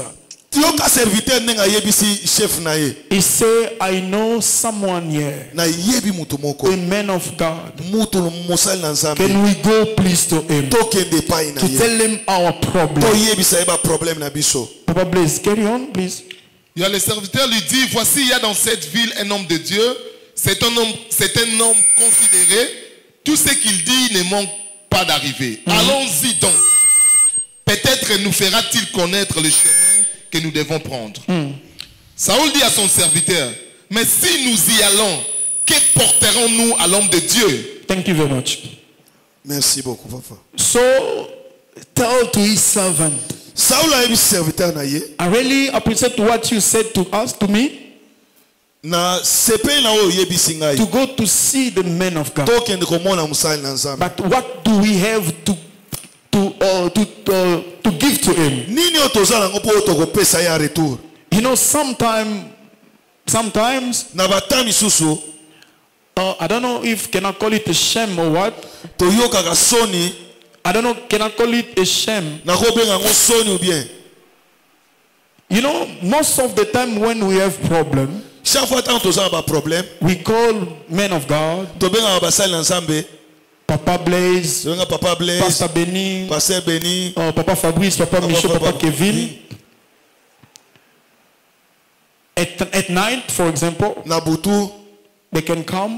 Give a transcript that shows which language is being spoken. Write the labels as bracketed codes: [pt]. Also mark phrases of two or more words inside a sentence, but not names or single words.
[en] He said, I know someone here, a man of God. Can we go please to him to tell him our problem? Papa, please carry on, please. [fr] Il y a le serviteur lui dit, voici, il y a dans cette ville un homme de Dieu. C'est un homme considéré. Tout ce qu'il dit ne manque pas d'arriver. Allons-y donc. Peut-être nous fera-t-il connaître le chemin que nous devons prendre. Saoul dit à son serviteur, mais si nous y allons, que porterons-nous à l'homme de Dieu? [en] Thank you very much. [fr] Merci beaucoup, papa. [en] So, tell to his servant, [ln] Saul a eu serviteur na ye. [en] I really appreciate what you said to us, to me. [ln] Na sepe na o yebisi ngai. [en] To go to see the men of God. [ln] Tokende komona musali na Nzambe. [en] But what do we have to give to him? [ln] Nini otozala ngo po tokopesa ya retour. [en] You know, sometimes [ln] na batami susu, [en] I don't know if can I call it a shame or what. [ln] Toyoka ka soni. [en] I don't know, can I call it a shame? [ln] Na ko benga ngo soni [fr] ou bien. [en] You know, most of the time when we have problem, [fr] chaque fois tant [ln] tozala ba problème, [en] we call men of God. [ln] To benga basali na Nzambe. [en] Papa Blaise, Papa Blaise, Pastor Benny, Pastor Benny, Papa Fabrice, Papa Michel, Papa Kevin. At night, for example, [ln] Nabutu, [en] they can come.